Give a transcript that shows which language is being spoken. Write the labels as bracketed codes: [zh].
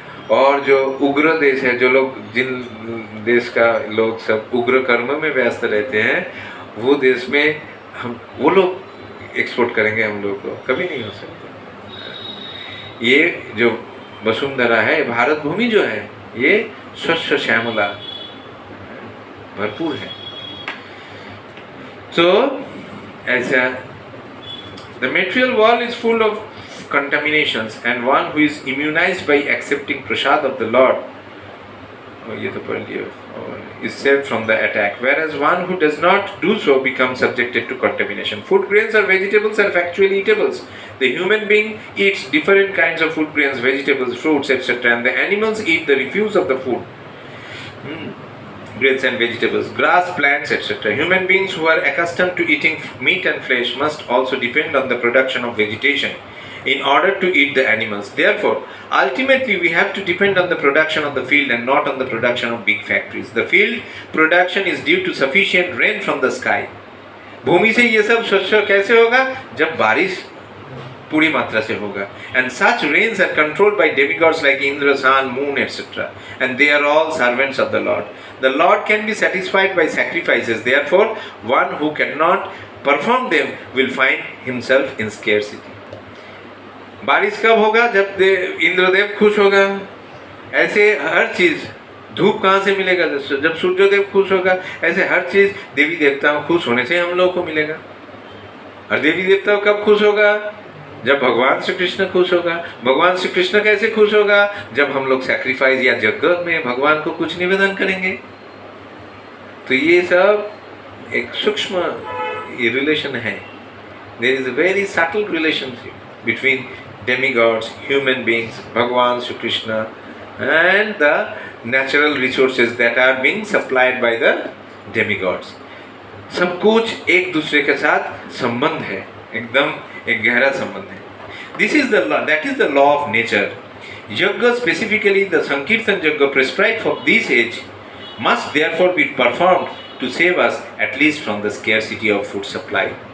[hi] और जो उग्र देश है, जो लोग, जिन देश का लोग सब उग्र कर्म में व्यस्त रहते हैं, वो देश में वो लोग एक्सपोर्ट करेंगे हम लोग को, कभी नहीं हो सकता। ये जो वसुंधरा है, भारत भूमि जो है, ये स्वच्छ श्यामला भरपूर है। तो ऐसा, [en] the material world is full of contaminations, and one who is immunized by accepting prasad of the Lord, [hi] ये तो पढ़ लिया, [en] is saved from the attack, whereas one who does not do so becomes subjected to contamination. Food grains or vegetables are factually eatables. The human being eats different kinds of food grains, vegetables, fruits, etc., and the animals eat the refuse of the food. Grains and vegetables, grass, plants, etc. Human beings who are accustomed to eating meat and flesh must also depend on the production of vegetation in order to eat the animals. Therefore, ultimately we have to depend on the production of the field and not on the production of big factories. The field production is due to sufficient rain from the sky. [hi] भूमि से ये सब स्वच्छ कैसे होगा? जब बारिश पूरी मात्रा से होगा. [en] And such rains are controlled by demigods like Indra, Sun, Moon, etc. And they are all servants of the Lord. The Lord can be satisfied by sacrifices. Therefore, one who cannot perform them will find himself in scarcity. [hi] बारिश कब होगा? जब इंद्रदेव खुश होगा. ऐसे हर चीज़, धूप कहाँ से मिलेगा? जब सूर्यदेव खुश होगा. ऐसे हर चीज़ देवी देवताओं खुश होने से हम लोग को मिलेगा. और देवी देवताओं कब खुश होगा? जब भगवान श्री कृष्ण खुश होगा. भगवान श्री कृष्ण कैसे खुश होगा? जब हम लोग सैक्रिफाइस या यज्ञ में भगवान को कुछ निवेदन करेंगे. तो ये सब एक सूक्ष्म रिलेशन है. [en] There is a very subtle relationship between demigods, human beings, Bhagavan Shri Krishna, and the natural resources that are being supplied by the demigods. [hi] सब कुछ एक दूसरे के साथ संबंध है, एकदम एक गहरा संबंध है. [en] This is the law, that is the law of nature. Yajna, specifically the Sankirtan Yajna prescribed for this age, must therefore be performed to save us at least from the scarcity of food supply.